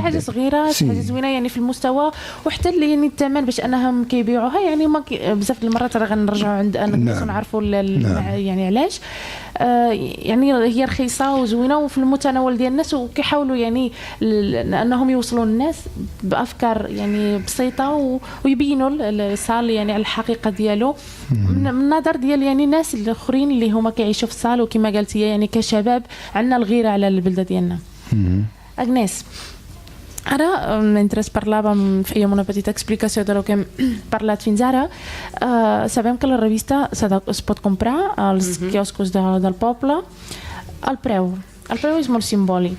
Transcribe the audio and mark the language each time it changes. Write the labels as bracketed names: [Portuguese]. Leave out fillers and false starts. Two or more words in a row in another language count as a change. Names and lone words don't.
[Arabic] حاجه صغيره، حاجه زوينه يعني في المستوى، وحتى اللي يعني الثمن باش انهم كيبيعوها يعني ما بزاف المرات راه غنرجعوا عند الناس ونعرفوا يعني علاش يعني هي رخيصه وزوينه وفي المتناول ديال الناس، وكيحاولوا يعني انهم يوصلوا الناس بافكار يعني بسيطه ويبينوا الصال يعني على الحقيقه ديالو من النظر ديال يعني الناس الاخرين اللي هما كيعيشوا في الصال. وكما قلتي يعني كشباب عندنا الغيره على البلده ديالنا. [Catalan] Agnès, ara, mentre es parlava, fèiem una petita explicació del que hem parlat fins ara. Sabem que la revista es pot comprar als quioscos del poble. El preu és molt simbòlic.